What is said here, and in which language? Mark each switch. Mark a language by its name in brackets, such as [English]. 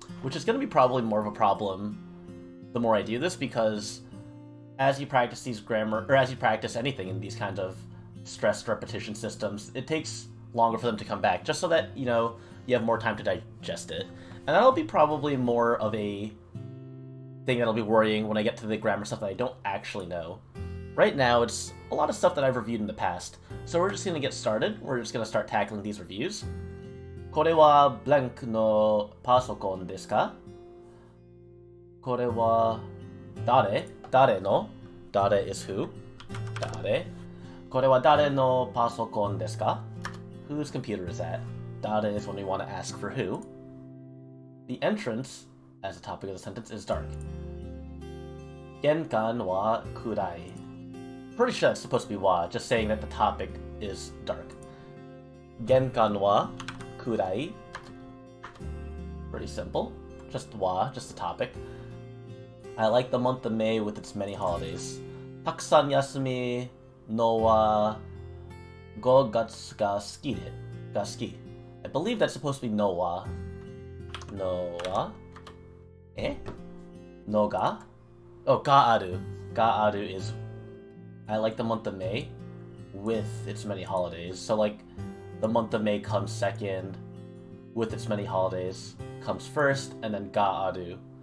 [English] Which is going to be probably more of a problem the more I do this, because as you practice these grammar, or as you practice anything in these kinds of stressed repetition systems, it takes longer for them to come back, just so that, you have more time to digest it. And that'll be probably more of a thing that'll be worrying when I get to the grammar stuff that I don't actually know. Right now, it's a lot of stuff that I've reviewed in the past, so we're just going to get started. We're just going to start tackling these reviews. [Japanese] これは blank のパソコンですか? これは誰の 誰 [English] is who? [Japanese] 誰? これは誰のパソコンですか? [English] Whose computer is that? [Japanese] 誰 [English] is when we want to ask for who. The entrance, as the topic of the sentence, is dark. [Japanese] 玄関は暗い. [English] Pretty sure that's supposed to be wa, just saying that the topic is dark. [Japanese] 玄関は暗い. [English] Pretty simple. Just wa, just the topic. I like the month of May with its many holidays. [Japanese] たくさん休みのは5月が好き. [English] I believe that's supposed to be no wa. No wa? No ga? Oh, ga aru. Ga aru is I like the month of May with its many holidays. So, the month of May comes second, with its many holidays comes first, and then ga aru.